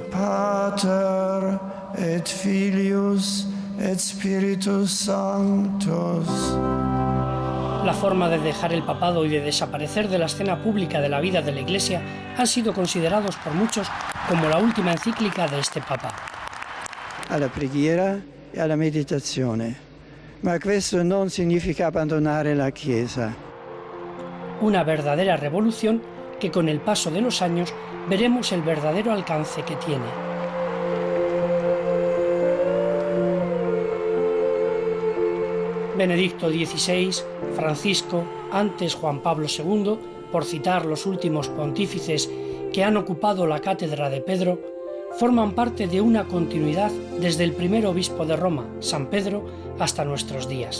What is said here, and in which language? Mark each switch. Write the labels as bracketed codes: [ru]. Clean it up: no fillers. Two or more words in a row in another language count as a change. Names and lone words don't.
[la] Pater et Filius et Spiritus Sanctus. [es] La forma de dejar el papado y de desaparecer de la escena pública de la vida de la Iglesia han sido considerados por muchos como la última encíclica de este Papa. [it] Alla preghiera e alla meditazione. Ma questo non significa abbandonare la Chiesa. [es] Una verdadera revolución que con el paso de los años veremos el verdadero alcance que tiene. Benedicto XVI, Francisco, antes Juan Pablo II, por citar los últimos pontífices que han ocupado la cátedra de Pedro, forman parte de una continuidad desde el primer obispo de Roma, San Pedro, hasta nuestros días.